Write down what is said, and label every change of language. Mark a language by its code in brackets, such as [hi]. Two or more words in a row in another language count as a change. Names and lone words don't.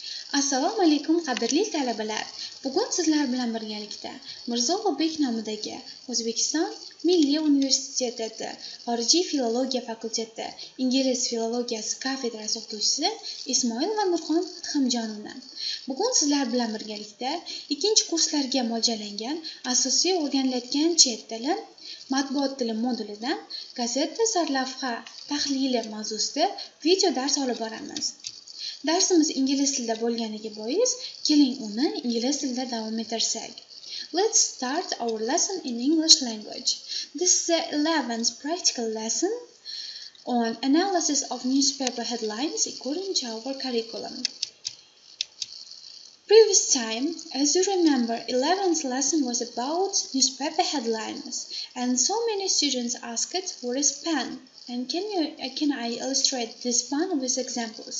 [uz] Assalomu alaykum qadrli talabalar. Bugun sizlar bilan birgalikda Mirzobek nomidagi O'zbekiston Milliy Universiteti Xorижий filologiya fakulteti Ingliz filologiyasi kafedrasi o'qituvchisi Исмоилова Н bugun sizlar bilan birgalikda ikkinchi kurslarga mo'ljallangan asosiy o'rganilayotgan chet tili, matbuot tili modulidan gazeta sarlavha tahlili mavzusida video dars olib boramiz. Darsimiz ingliz tilida bo'lganiga bois, keling uni ingliz tilida davom ettirsak. [en] Let's start our lesson in English language. This is the 11th practical lesson on analysis of newspaper headlines according to our curriculum. Previous time, as you remember, 11th lesson was about newspaper headlines, and so many students asked what is pen, and can I illustrate this pen with examples?